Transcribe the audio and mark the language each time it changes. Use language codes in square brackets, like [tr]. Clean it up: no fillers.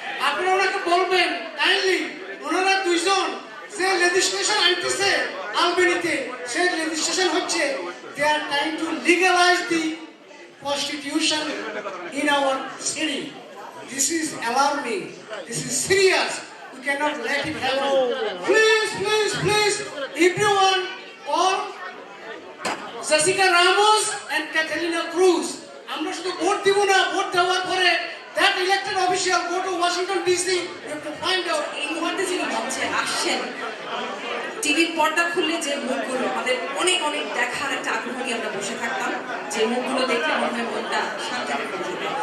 [bn] আপনারা ওনাকে বলবেন কাইন্ডলি, ওনারা দুইজন যে লেজিসলেশন আনতেছে আলবেনিতে, সেই লেজিসলেশন হচ্ছে [en] they are trying to legalize the prostitution in our city. This is alarming. This is serious. We cannot let it happen. Please, please, please, everyone, all Jessica Ramos and Catalina Cruz. [bn] আমরা শুধু vote দিব না, vote দেওয়ার পরে [en] that elected official go to Washington DC. We have to find out. [bn] এই মুহূর্তে যিনি মঞ্চে আসছেন, টিভির পর্দা খুললে যে মুখগুলো আমাদের অনেক অনেক দেখার একটা আগ্রহ নিয়ে আমরা বসে থাকতাম, যে মুখগুলো দেখলে মনে হয় মনটা শান্তি পেয়ে যেত।